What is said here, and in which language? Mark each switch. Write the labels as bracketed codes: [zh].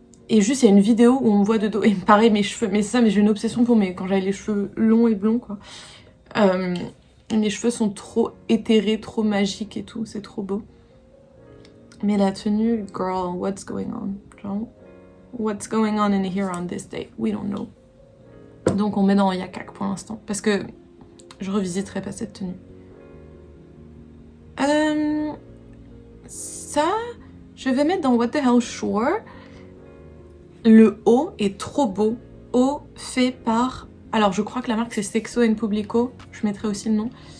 [fr] Et juste il y a une vidéo où on me voit de dos et pareil mes cheveux, mais c'est ça, mais j'ai une obsession pour quand j'avais les cheveux longs et blonds, quoi. Mes cheveux sont trop éthérés, trop magiques et tout, c'est trop beau. Mais la tenue, [en] girl, what's going on? Genre, what's going on in here on this day? We don't know. [fr] Donc on met dans Yakak pour l'instant, parce que je revisiterai pas cette tenue. Ça, je vais mettre dans What the Hell Sure. Le haut est trop beau. Haut fait par... Alors je crois que la marque c'est Sexo & Publico. Je mettrai aussi le nom.